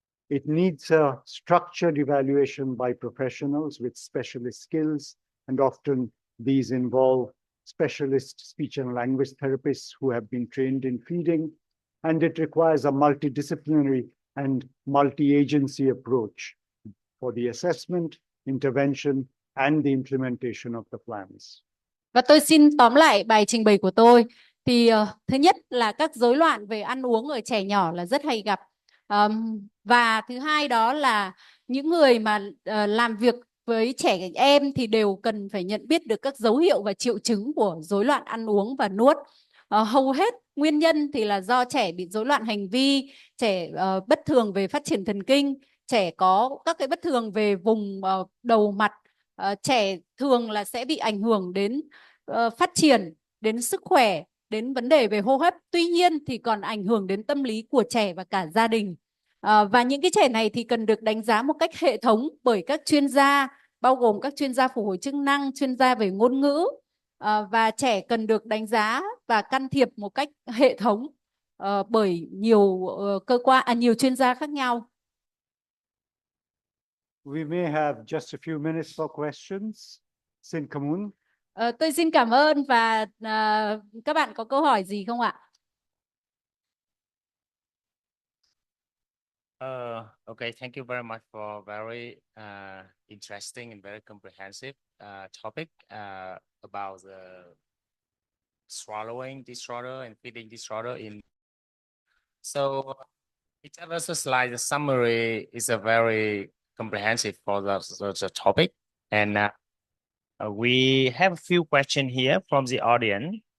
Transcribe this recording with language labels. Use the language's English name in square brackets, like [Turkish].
[English] It needs a structured evaluation by professionals with specialist skills, and often these involve specialist speech and language therapists who have been trained in feeding, and it requires a multidisciplinary and multi-agency approach for the assessment, intervention, and the implementation of the plans. [Vietnamese] Và tôi xin tóm lại bài trình bày của tôi. Thì thứ nhất là các rối loạn về ăn uống ở trẻ nhỏ là rất hay gặp. Và thứ hai đó là những người mà làm việc với trẻ em thì đều cần phải nhận biết được các dấu hiệu và triệu chứng của rối loạn ăn uống và nuốt. Hầu hết nguyên nhân thì là do trẻ bị rối loạn hành vi, trẻ bất thường về phát triển thần kinh, trẻ có các cái bất thường về vùng đầu mặt. Trẻ thường là sẽ bị ảnh hưởng đến phát triển, đến sức khỏe, đến vấn đề về hô hấp. Tuy nhiên thì còn ảnh hưởng đến tâm lý của trẻ và cả gia đình. Và những cái trẻ này thì cần được đánh giá một cách hệ thống bởi các chuyên gia, bao gồm các chuyên gia phục hồi chức năng, chuyên gia về ngôn ngữ. Và trẻ cần được đánh giá và can thiệp một cách hệ thống bởi nhiều nhiều chuyên gia khác nhau. [English] We may have just a few minutes for questions. [Vietnamese] Xin cảm ơn. Tôi xin cảm ơn và các bạn có câu hỏi gì không ạ? [English] Okay, thank you very much for very interesting and very comprehensive topic about the swallowing disorder and feeding disorder. So it tells us just like the summary is a very comprehensive for the topic, and we have a few questions here from the audience.